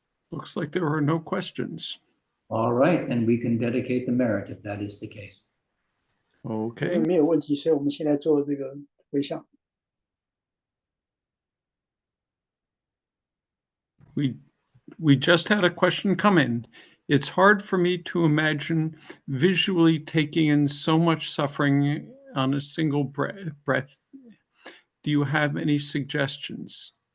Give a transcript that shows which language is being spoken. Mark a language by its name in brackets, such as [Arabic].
[English] Looks like there are no questions. All right, then we can dedicate the merit if that is the case. Okay. [Chinese] 没有问题，所以我们现在做这个回向。 [English] We just had a question come in. It's hard for me to imagine visually taking in so much suffering on a single breath. Do you have any suggestions?